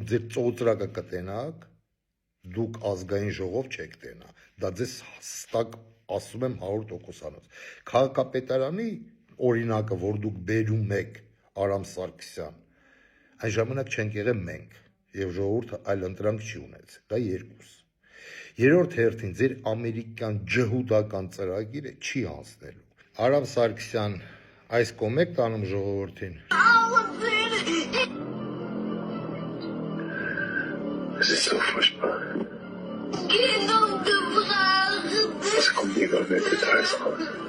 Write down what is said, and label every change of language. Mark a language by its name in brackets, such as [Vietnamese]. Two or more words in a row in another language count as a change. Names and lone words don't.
[Armenian] ձեր ծոծրակը կտենաք, դուք ազգային ժողով չեք տենա, դա ձեզ հստակ ասում եմ 100%-անոց։ Քաղաքապետարանի օրինակը, որ դուք բերում եք Արամ Սարգսյան, այն ժամանակ չենք եղել մենք, եւ ժողովուրդը այլ ընտրանք չի ունեցել, դա երկուս։ Երրորդ հերթին ձեր ամերիկյան ջհուդական ծրագիրը չի անցնելու։ Արամ Սարգսյան, այս կոմեք տանում ժողովրդին։ [German] Es ist so furchtbar. Es kommt lieber mehr Details raus.